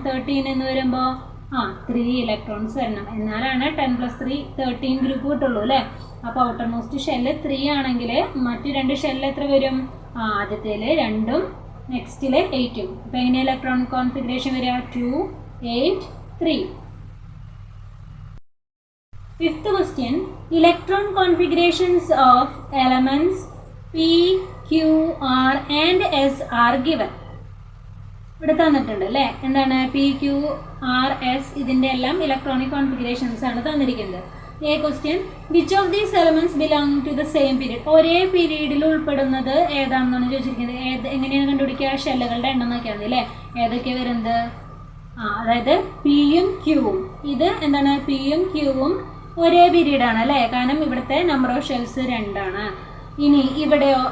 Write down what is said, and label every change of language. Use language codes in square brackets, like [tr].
[ml] 13 എന്ന് വരുമ്പോൾ 3 ഇലക്ട്രോൺസ് വരണം. എന്നാലാണ് 10 + 3 13 ഗ്രൂപ്പ് കിട്ടുള്ളൂ അല്ലേ? അപ്പോൾ ഔട്ടർ മോസ്റ്റ് ഷെല്ല് 3 ആണെങ്കിൽ മറ്റു 2 ഷെല്ലിൽ എത്ര വരും? ആദ്യത്തേൽ 2ഉം നെക്സ്റ്റിൽ 8ഉം. അപ്പോൾ എങ്ങനെ ഇലക്ട്രോൺ കോൺഫിഗറേഷൻ വരിക? 2 8 3. [en] Fifth question, electron configurations of elements P, Q, R and S are given. [ml] ഇവിടെ തന്നിട്ടുണ്ട് അല്ലേ? എന്താണ്? P, Q, R, S ഇതിൻ്റെ എല്ലാം ഇലക്ട്രോണിക് കോൺഫിഗറേഷൻസ് ആണ് തന്നിരിക്കുന്നത്. [en] A question, which of these elements belong to the same period? [ml] ഒരേ പീരീഡിൽ ഉൾപ്പെടുന്നത് ഏതാണെന്നാണ് ചോദിച്ചിരിക്കുന്നത്. എങ്ങനെയാണ് കണ്ടുപിടിക്കുക? ഷെല്ലുകളുടെ എണ്ണം നോക്കിയാൽ മതി അല്ലേ? ഏതൊക്കെയാണ് വരുന്നത്? അതായത് പിയും ക്യൂവും. ഇത് എന്താണ്? പിയും ക്യൂവും ഒരേ പീരീഡാണ് അല്ലേ? കാരണം ഇവിടുത്തെ നമ്പർ ഓഫ് ഷെൽസ് 2 ആണ്. ഇനി ഇവിടെയോ?